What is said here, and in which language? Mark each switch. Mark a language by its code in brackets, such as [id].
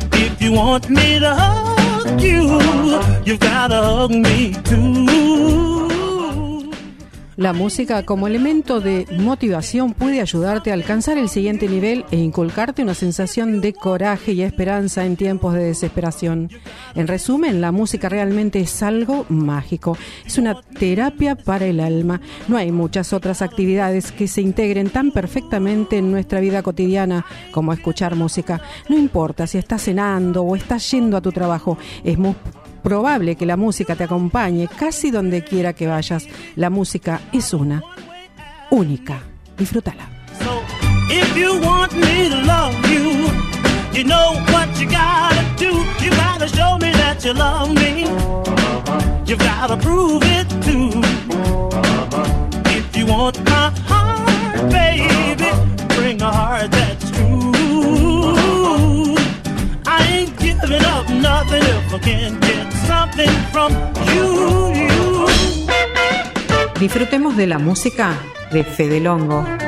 [en] If you want me to hug you, you've gotta hug me too. [es] La música como elemento de motivación puede ayudarte a alcanzar el siguiente nivel e inculcarte una sensación de coraje y esperanza en tiempos de desesperación. En resumen, la música realmente es algo mágico. Es una terapia para el alma. No hay muchas otras actividades que se integren tan perfectamente en nuestra vida cotidiana como escuchar música. No importa si estás cenando o estás yendo a tu trabajo, es probable que la música te acompañe casi donde quiera que vayas. La música es una, única. Disfrútala. [en] So, if you want me to love you, you know what you gotta do. You gotta show me that you love me. You've gotta prove it too. If you want my heart, baby, bring a heart that's true. I ain't giving up nothing if I can't get something from you, you. [es] Disfrutemos de la música de Fede Longo.